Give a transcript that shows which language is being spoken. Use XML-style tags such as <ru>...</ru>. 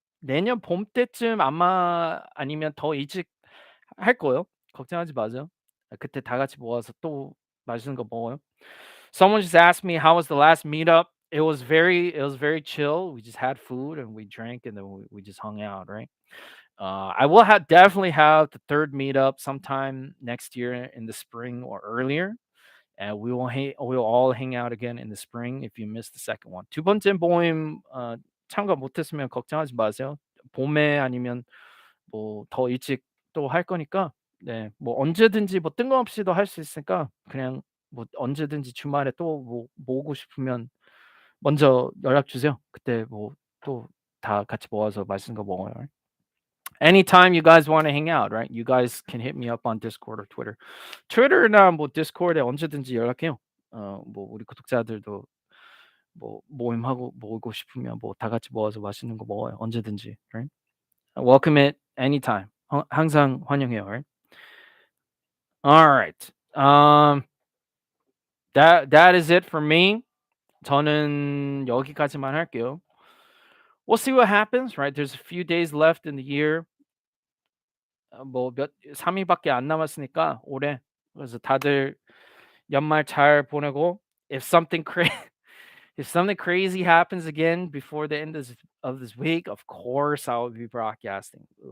<ko>내년 봄 때쯤 아마 아니면 더 일찍 할 거예요. 걱정하지 마세요. 그때 다 같이 모아서 또 맛있는 거 먹어요.</ko> <en>Someone just asked me how was the last meetup. It was very chill. We just had food and we drank and then we just hung out, right? I will definitely have the third meetup sometime next year in the spring or earlier, and we'll all hang out again in the spring if you missed the second one.</en> <ko>두 번째 모임 참가 못했으면 걱정하지 마세요. 봄에 아니면 뭐 더 일찍 또 할 거니까 네, 뭐 언제든지 뭐 뜬금없이도 할 수 있으니까 그냥 뭐 언제든지 주말에 또 뭐 모으고 싶으면 먼저 연락 주세요. 그때 뭐 또 다 같이 모아서 맛있는 거 먹어요.</ko> <en>Anytime you guys want to hang out, right? You guys can hit me up on Discord or Twitter.</en> <ko>Twitter나 뭐 Discord에 언제든지 연락해요. 뭐 우리 구독자들도 뭐 모임하고 모으고 싶으면 뭐 다 같이 모아서 맛있는 거 먹어요. 언제든지,</ko> <en>right? Welcome it anytime.</en> <ko>항상 환영해요,</ko> <en>right? All right. That is it for me.</en> <ko>저는 여기까지만 할게요.</ko> <en>We'll see what happens, right? There's a few days left in the year.</en> <ko>뭐 3일밖에 안 남았으니까 올해. 그래서 다들 연말 잘 보내고</ko> <en>if something if something crazy happens again before the end of this week, of course I will be broadcasting.</en>